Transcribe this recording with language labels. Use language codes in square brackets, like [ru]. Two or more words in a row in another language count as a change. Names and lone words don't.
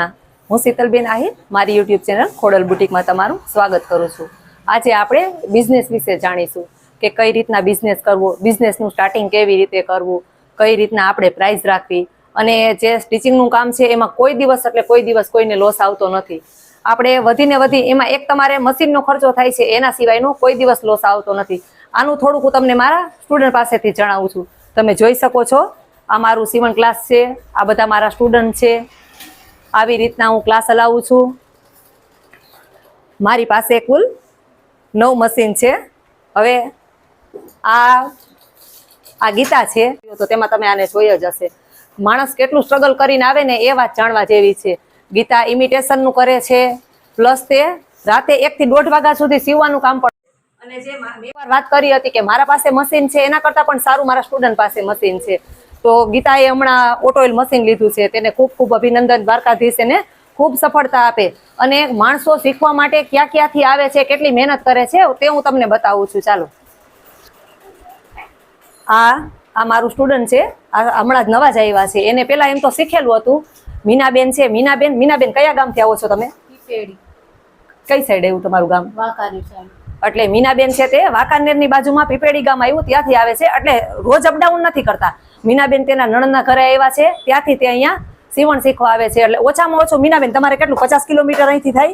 [gu] હું શીતલબેન આહિર મારી યૂટ્યૂબ ચેનલ ખોડલ બુટીક માં તમારું સ્વાગત કરું છું। આજ આપણે બિઝનેસ વિશે જાણીશું કે કઈ રીતના બિઝનેસ કરવો, બિઝનેસનું સ્ટાર્ટિંગ કેવી રીતે કરવું, કઈ રીતના આપણે પ્રાઇસ રાખવી અને જે સ્ટિચિંગનું કામ છે એમાં કોઈ દિવસ એટલે કોઈ દિવસ કોઈને લોસ આવતો નથી। આપણે વધીને વધી એમાં એક તમારે મશીનનો ખર્ચો થાય છે એના સિવાયનો કોઈ દિવસ લોસ આવતો નથી। આનું થોડુંક હું તમને મારા સ્ટુડન્ટ પાસેથી જણાવું છું। તમે જોઈ શકો છો આ મારું સીવણ ક્લાસ છે, આ બધા મારા સ્ટુડન્ટ છે। આવી રીતના હું ક્લાસ ચલાવું છું। મારી પાસે કુલ 9 મશીન છે। હવે આ ગીતા છે તો તેમાં તમે આને જોઈ જ હશે। માણસ કેટલું સ્ટ્રગલ કરીને આવે ને એ વાત જાણવા જેવી છે। ગીતા ઇમિટેશનનું કરે છે, પ્લસ તે રાતે 1 થી 1.5 વાગ્યા સુધી સીવવાનું કામ પણ। અને જે મેં વાત કરી હતી કે મારા પાસે મશીન છે એના કરતાં પણ સારું મારા સ્ટુડન્ટ પાસે મશીન છે। તો ગીતાએ હમણાં ઓટોઇલ મશીન લીધું છે, તેને ખૂબ ખૂબ અભિનંદન। દ્વારકાધીશ એને ખૂબ સફળતા આપે અને માણસો શીખવા માટે ક્યા ક્યાંથી આવે છે, કેટલી મહેનત કરે છે તે હું તમને બતાવું છું। ચાલો આ મારું સ્ટુડન્ટ છે, હમણાં જ નવા જ આવ્યા છે। એને પેલા એમ તો શીખેલું હતું। મીનાબેન છે। મીનાબેન કયા ગામથી આવો છો તમે? પીપેડી। કઈ સાઈડ આવ્યું તમારું ગામ? વાંકાનેર સાઈડ। એટલે મીનાબેન છે તે વાંકાનેરની બાજુમાં પીપેડી ગામ આવ્યું, ત્યાંથી આવે છે। એટલે રોજ અપડાઉન નથી કરતા। મીનાબેન તેના નણંદના ઘરે આવ્યા છે, ત્યાંથી તે અહીંયા સીવણ શીખવા આવે છે। એટલે ઓછામાં ઓછું મીનાબેન તમારે કેટલું 50 કિલોમીટર અહીંથી થાય?